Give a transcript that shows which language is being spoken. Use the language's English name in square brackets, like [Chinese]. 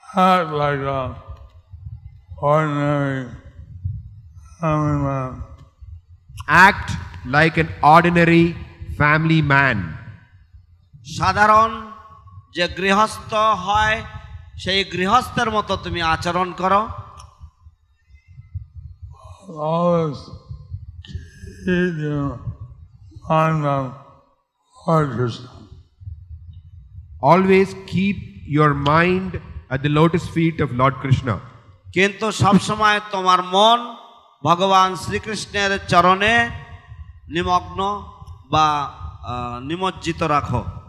[English] Act like a ordinary family man. Act like an ordinary family man. [Bangla] সাধারণ যে গৃহস্থ হয় সেই গৃহস্থের মতো তুমি আচরণ করো। [English] Always keep your mind on Lord Krishna. Always keep your mind at the lotus feet of Lord Krishna. [Bangla] কিন্তু সবসময় তোমার মন ভগবান শ্রীকৃষ্ণের চরণে নিমগ্ন বা নিমজ্জিত রাখো।